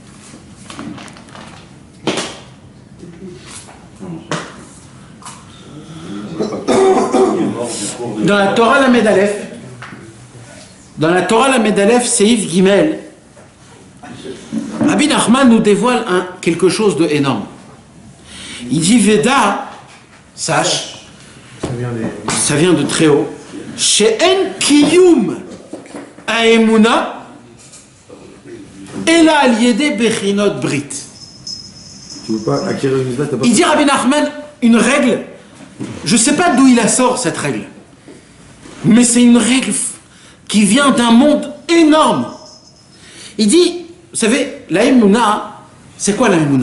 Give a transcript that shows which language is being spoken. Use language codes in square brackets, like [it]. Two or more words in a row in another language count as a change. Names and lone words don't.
[fr] Dans la Torah [he] למד אלף, סעיף גימל, [fr] Rabbi Nachman nous dévoile quelque chose d'énorme. Il dit Veda, sache, ça vient de très haut, [he] שאין קיום האמונה אלא על ידי בחינות ברית. [fr] Tu veux pas acquérir une mitzvah, t'as pas... Il dit Rabbi Nachman une règle, je ne sais pas d'où il la sort cette règle, mais c'est une règle qui vient d'un monde énorme. Il dit, vous savez, la Emouna, c'est quoi la Emouna?